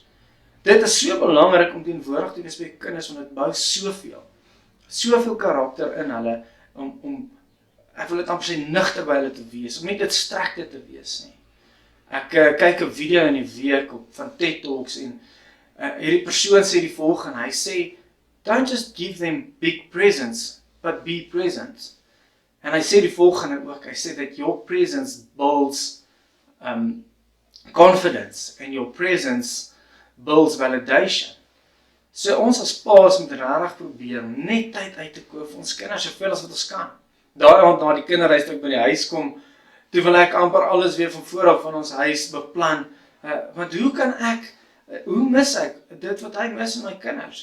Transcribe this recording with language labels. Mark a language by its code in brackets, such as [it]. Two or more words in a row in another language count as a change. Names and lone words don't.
[af] Dit is so belangrik om teenwoordig te wees by jou kinders, want dit bou soveel karakter in hulle, om ek wil dit amper sê nigter by hulle te wees, om nie dit strekte te wees nie. Ek kyk 'n video in die week van TED Talks, en hierdie persoon sê die volgende, hy sê, [en] don't just give them big presents, but be present. [af] En hy sê die volgende ook, hy sê [en] that your presence builds confidence, and your presence builds validation. [af] So ons as paas moet regtig probeer om net tyd uit te koop vir ons kinders, soveel as wat ons kan. Daai aand na die kinderhuis toe ek by die huis kom, toe wil ek amper alles weer van voor af van ons huis beplan, want hoe mis ek dit wat hy mis in my kinders?